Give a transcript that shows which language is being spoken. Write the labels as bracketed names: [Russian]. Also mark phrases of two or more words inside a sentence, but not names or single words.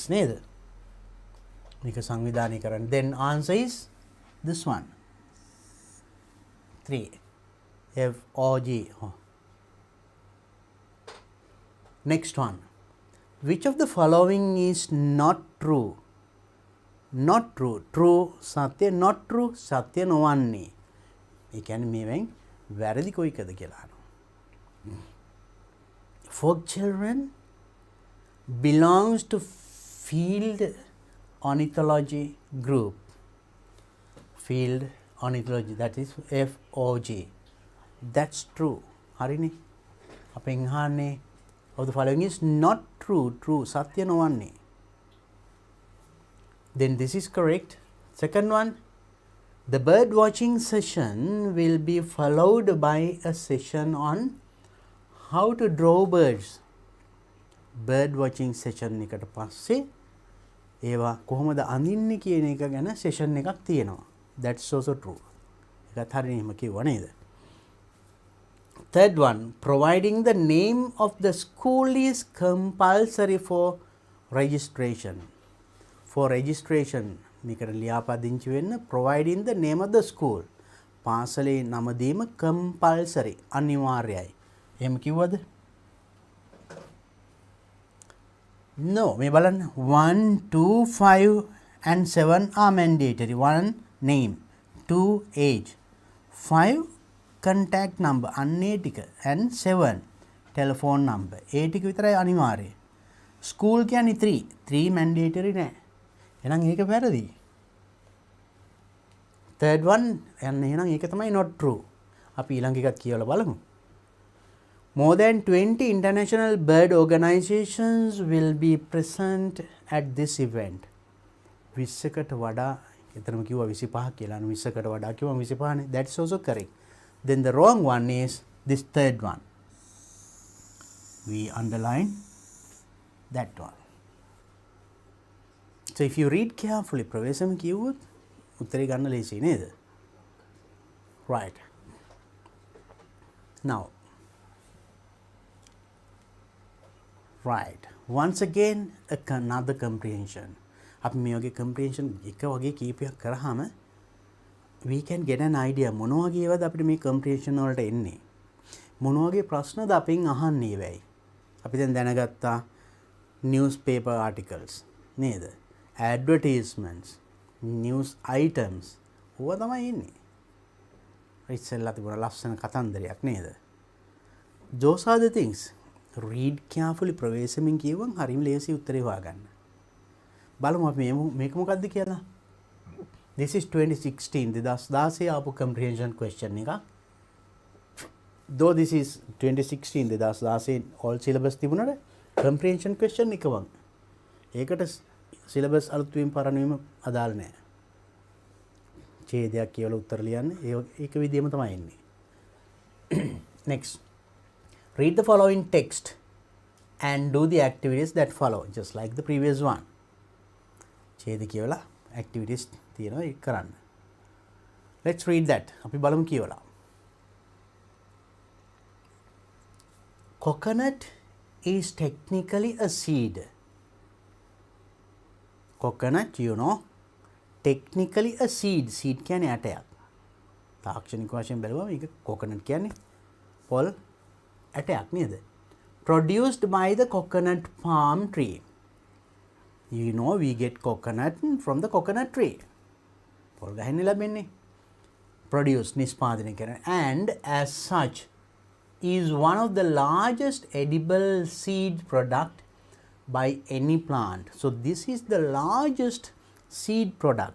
[English] Neither. Then answer is this one. 3. FOG. Next one. Which of the following is not true? Not true. True සත්‍ය, not true [Sinhala] සත්‍ය නොවන්නේ. ඒ කියන්නේ මේවෙන් වැරදි කොයි එකද කියලා අහනවා. [English] Fog children belongs to field ornithology group. Field ornithology, that is FOG. That's true. [Sinhala] හරිනේ. අපෙන් අහන්නේ [English] of the following is not true. [Sinhala] True සත්‍ය නොවන්නේ. [English] Then this is correct. Second one, the bird watching session will be followed by a session on how to draw birds. Bird watching session [Sinhala] එකට පස්සේ ඒවා කොහොමද අඳින්නේ කියන එක ගැන session එකක් තියෙනවා. [English] That's also true. [Sinhala] ඒකත් හරියට එහෙම කිව්වා නේද? [English] Third one, providing the name of the school is compulsory for registration. For registration, [Sinhala] මේකට ලියාපදිංචි වෙන්න [English] providing the name of the school. [Sinhala] පාසලේ නම දීම compulsory, අනිවාර්යයි. එහෙම කිව්වද? [English] No, [Sinhala] මේ බලන්න [English] 1, 2, 5 and 7 are mandatory. 1 name, 2 age, 5 contact number [Sinhala] අන්නේ ටික [English] and 7 telephone number. [Sinhala] ඒ ටික විතරයි අනිවාර්යයි. School කියන්නේ 3 mandatory නෑ. එහෙනම් ඒක වැරදි. [English] Third one and [Sinhala] එහෙනම් ඒක තමයි [English] not true. [Sinhala] අපි ඊළඟ එකත් කියවලා බලමු. [English] More than 20 international bird organizations will be present at this event. [Sinhala] 20කට වඩා එතරම් කිව්වා 25 කියලා. 20කට වඩා කිව්වා 25 නේ. [English] That's also correct. Then the wrong one is this third one. We underline that one. So if you read carefully [Sinhala] ප්‍රවේශම කිව්වොත් උත්තරේ ගන්න ලේසියි නේද? [English] Right. Now right, once again another comprehension. [Sinhala] අපි මේ වගේ comprehension එක වගේ කීපයක් කරාම [English] we can get an idea [Sinhala] මොන වගේවද අපිට මේ comprehension වලට එන්නේ. මොන වගේ ප්‍රශ්නද අපෙන් අහන්නේ වෙයි. අපි දැන් දැනගත්තා [English] newspaper articles [Sinhala] නේද? [English] advertisements, news items [Sinhala] ඕවා තමයි එන්නේ. ඉස්සෙල්ලා තිබුණ ලස්සන කතන්දරයක් නේද? [English] Those are the things. Read carefully [Sinhala] ප්‍රවේශමෙන් කියවම් හරිම ලේසි උත්තරේ හොයාගන්න. බලමු අපි මේක මොකක්ද කියලා. [English] This is 2016 2016 [Sinhala] ආපු [English] comprehension question [Sinhala] එක. [English] Though this is 2016 2016 all syllabus [Sinhala] තිබුණාට [English] comprehension question [Sinhala] එක වන්. ඒකට syllabus අලුත් වීම පරණ වීම අදාළ නැහැ. ඡේදයක් කියලා උත්තර ලියන්න ඒක විදිහම තමයි එන්නේ. [English] Next. Read the following text and do the activities that follow, just like the previous one. [Sinhala] ඡේද කියවලා activities තියෙනවා ඒක කරන්න. [English] Let's read that. [Sinhala] අපි බලමු කියවලා. [English] Coconut is technically a seed. Coconut, you know, technically a seed. [Sinhala] Seed කියන්නේ ඇටයක්. තාක්ෂණික වශයෙන් බැලුවම මේක coconut කියන්නේ පොල් ඇටයක් නේද? [English] Produced by the coconut palm tree. You know we get coconut from the coconut tree. [Sinhala] පොල් ගහින්න ලැබෙන්නේ. [English] Produced [Sinhala] නිෂ්පාදනය කරන [English] and as such is one of the largest edible seed product by any plant. So this is the largest seed product.